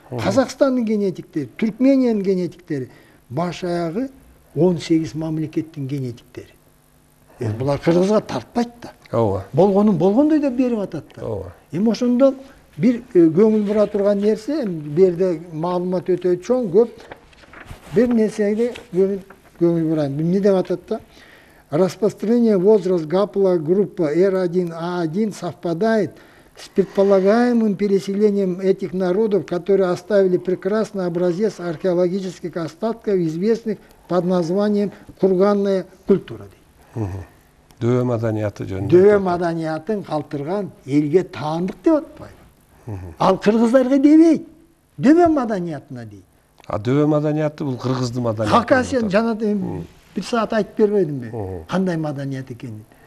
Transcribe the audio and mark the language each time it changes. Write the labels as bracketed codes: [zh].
[ky] Казакстандын генетиктери, Түркмениянын генетиктери баш аягы 18 мамлекеттин генетиктери. Булар кыргызга тартпайт да. Ооба. Болгонун болгондой да берип атат да. Ооба. Ошондо бир көңүл бура турган нерсе, бу жерде маалымат өтө чоң, көп. Бир нерсеге көңүл бурайм. Бул эмне деп атат да? [ru] Распространение возраст гаплогруппа R1A1 совпадает с предполагаемым переселением этих народов, которые оставили прекрасный образец археологических остатков, известных под названием курганная культура. [ky] Дөбө маданияты жөнүндө. Дөбө маданиятын калтырган элге таандык деп атпайбы. Ал кыргыздарга дебейт. Дөбө маданиятына дейт. Дөбө маданияты бул кыргыздын маданияты. Хакасия жана bir saat айтып бербедимби? Кандай маданият экенин.